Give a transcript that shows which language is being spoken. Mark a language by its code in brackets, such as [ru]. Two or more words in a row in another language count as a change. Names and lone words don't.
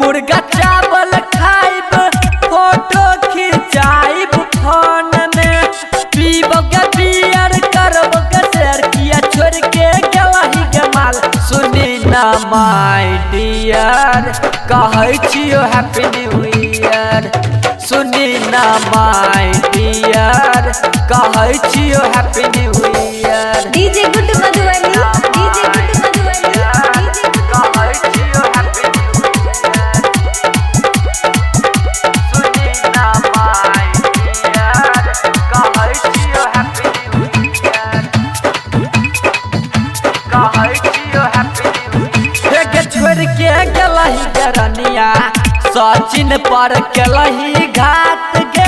[mai] मुर्गा चावल खाइब फोटो खिंचाइब फोन में। पीब के बियर करब के शेयर किया छोड़ के गेलही के माल। सुनी ना [en] my dear [mai] कहै छियो [en] happy new year. [mai] सुनी ना [en] my dear [mai] कहै छियो [en] happy new year. [mai] DJ Good Madhubani, DJ Good Madhubani, DJ Good कहै छियो [en] happy new year. [mai] सुनी ना [en] my dear [mai] कहै छियो [en] happy new year. [mai] कहै छियो [en] happy new year. [mai] के छोड़ के गेलही गरनिया सचिन पर केलही घात गे।